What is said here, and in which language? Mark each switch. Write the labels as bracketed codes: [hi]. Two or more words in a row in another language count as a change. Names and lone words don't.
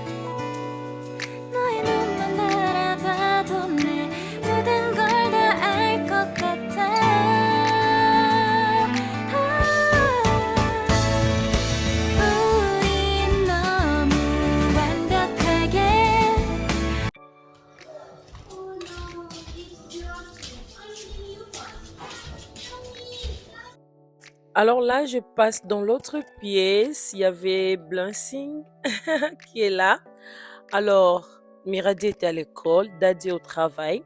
[ko] 너의 눈만 바라봐도 내 모든 걸 다 알 것 같아 우린 너무 완벽하게 [fr] Alors là, je passe dans l'autre pièce. Il y avait Blancing qui est là. Alors, Miradi était à l'école, Daddy au travail.